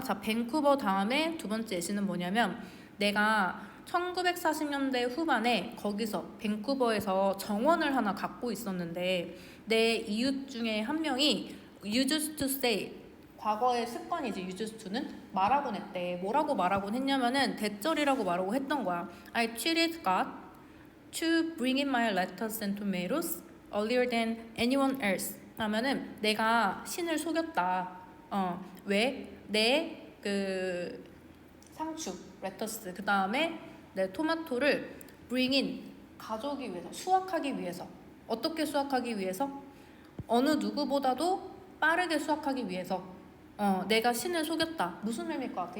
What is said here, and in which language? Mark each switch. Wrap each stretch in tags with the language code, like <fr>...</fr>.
<ko>자, 밴쿠버 다음에 두 번째 예시는 뭐냐면 내가 1940년대 후반에 거기서 밴쿠버에서 정원을 하나 갖고 있었는데 내 이웃 중에 한 명이</ko> <en>used to say,</en> <ko>과거의 습관이지 used to는 말하곤 했대. 뭐라고 말하곤 했냐면은 대절이라고 말하고 했던 거야.</ko> <en>I cheated God to bring in my lettuce and tomatoes earlier than anyone else.</en> <ko>하면은 내가 신을 속였다. 왜? 내 그 상추, 레터스, 그 다음에 내 토마토를</ko> <en>bring in,</en> <ko>가져오기 위해서, 수확하기 위해서. 어떻게 수확하기 위해서? 어느 누구보다도 빠르게 수확하기 위해서 내가 신을 속였다. 무슨 의미일 것 같아?</ko>